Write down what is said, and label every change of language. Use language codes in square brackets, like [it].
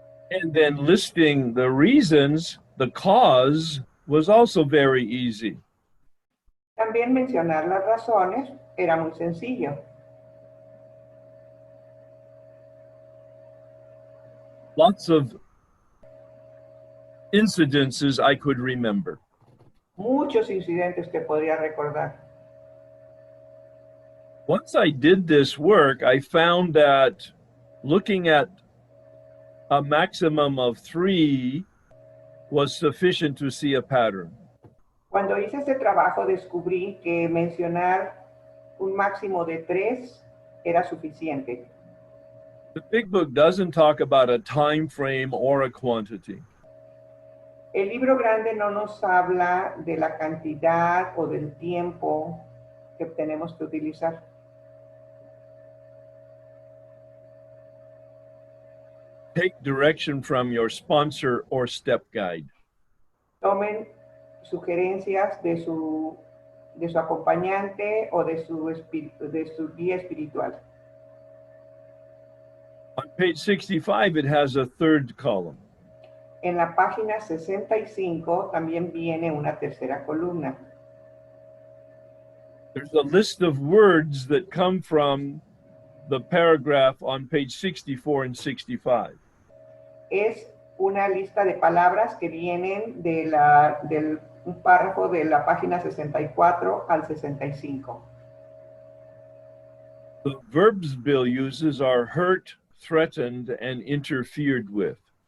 [en] And then listing the reasons, the cause, was also very easy. [es] También mencionar las razones era muy sencillo. [en] Lots of incidences I could remember. [es] Muchos incidentes que podría recordar. [en] Once I did this work, I found that looking at a maximum of 3 was sufficient to see a pattern. [es] Cuando hice este trabajo descubrí que mencionar un máximo de 3 era suficiente. [en] The big book doesn't talk about a time frame or a quantity. [es] El libro grande no nos habla de la cantidad o del tiempo que tenemos que utilizar. [en] Take direction from your sponsor or step guide. [es] Tomen sugerencias de su acompañante o de su guía espiritual. [en] On page 65, it has a 3rd column. [es] En la página 65 también viene una tercera columna. [en] There's a list of words that come from the paragraph on page 64 and 65. [es] Es una lista de palabras que vienen de un párrafo de la página 64 al 65. [en] The verbs Bill uses are hurt, threatened, and interfered with.